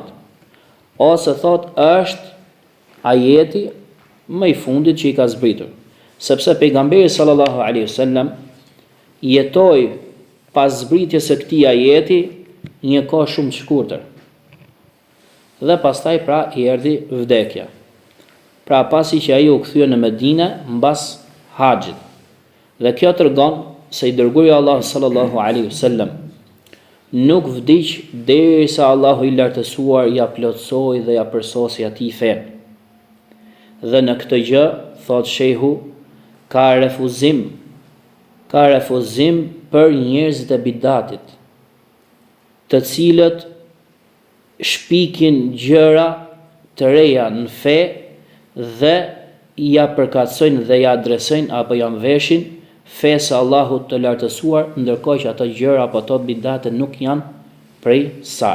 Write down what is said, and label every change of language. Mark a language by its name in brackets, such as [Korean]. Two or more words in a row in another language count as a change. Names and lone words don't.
[Albanian] Ose thot është ajeti më i fundit që i ka zbritur, sepse pejgamberi [Arabic] صلى الله عليه وسلم [Albanian] jetoi pas zbritjes së këtij ajeti një kohë shumë të shkurtër. Dhe pastaj pra i erdhi vdekja. Pra pasi që ai u kthye në Medinë mbas haxhit. Dhe kjo tregon se i dërguari Allah [Arabic] صلى الله عليه وسلم [Albanian] nuk vdiq derisa Allahu i lartësuar ja plotësoi dhe ja përsosi atij fen. Dhe në këtë gjë, thot shehu, ka refuzim për njerëzit e bidatit, të cilët shpikin gjëra të reja në fe dhe ja përkatësojnë dhe ja adresojnë apo ja veshin fesë Allahut të lartësuar, ndërkohë që ato gjëra apo ato bidate nuk janë prej saj.